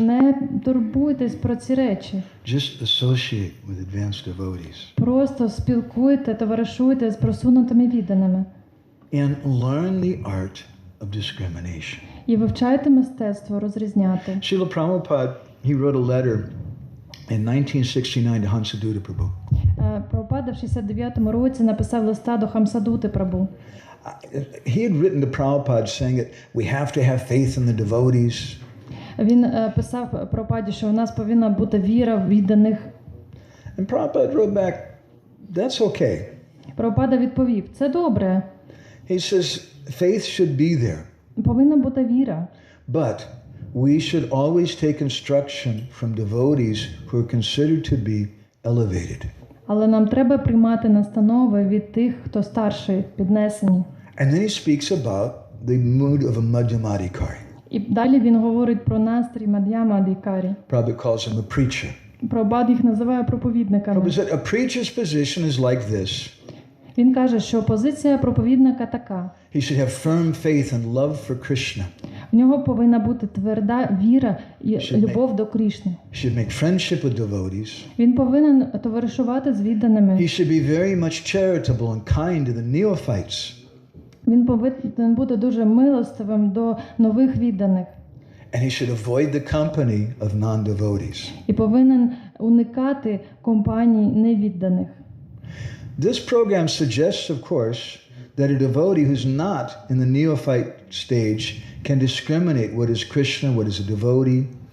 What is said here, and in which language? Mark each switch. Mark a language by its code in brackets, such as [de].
[uk] Не турбуйтесь про ці речі. [en] Just associate with advanced devotees. [uk] Просто спілкуйте, товаришуйте з просунутими відданими. [en] And learn the art of discrimination. [uk] І вивчайте мистецтво розрізняти. [en] Srila Prabhupada, he wrote a letter in 1969 to Hansadutta Prabhu. [uk] Прабхупада в 69-му році написав листа до Хамсадути Прабу. [en] He had written to Prabhupada saying that we have to have faith in the devotees. [uk] Він писав Прабхупаді, що у нас повинна бути віра в відданих. [en] And Prabhupada wrote back, that's okay. [uk] Прабхупада відповів, це добре. [en] He says, faith should be there. [uk] Повинна бути віра. [en] But we should always take instruction from devotees who are considered to be elevated. [uk] Але нам треба приймати настанови від тих, хто старший, піднесені. [en] And then he speaks about the mood of a Madhyamadikari. [uk] І далі він говорить про настрій Мад'яма-адікарі. [en] Prabhupada calls him a preacher. [uk] Прабхупада їх називає проповідниками. [en] Prabhupada said, a preacher's position is like this. [uk] Він каже, що позиція проповідника така. [en] He should have firm faith and love for Krishna. [uk] В нього повинна бути тверда віра і любов до Кришни. [en] He should make friendship with devotees. [uk] Він повинен товаришувати з відданими. [en] He should be very much charitable and kind to the neophytes. [uk] Він повинен бути дуже милостивим до нових відданих. [en] And he should avoid the company of non-devotees. [uk] І повинен уникати компаній невідданих. [en] This program suggests, of course, that a devotee who's not in the neophyte stage can discriminate what is Krishna, what is a devotee.